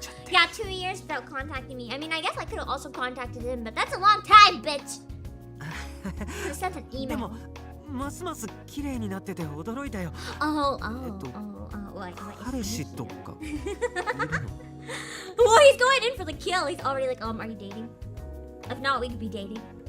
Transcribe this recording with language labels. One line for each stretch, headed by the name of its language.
English: Yeah, 2 years without contacting me. I mean, I guess I could have also contacted him, but that's a long time, bitch. Could have sent an email.
Japanese: ますます綺麗になってて驚いたよ。
English: What?
Japanese: 彼氏とかいるの？
English: Well, he's going in for the kill. He's already like, are you dating? If not, we could be dating.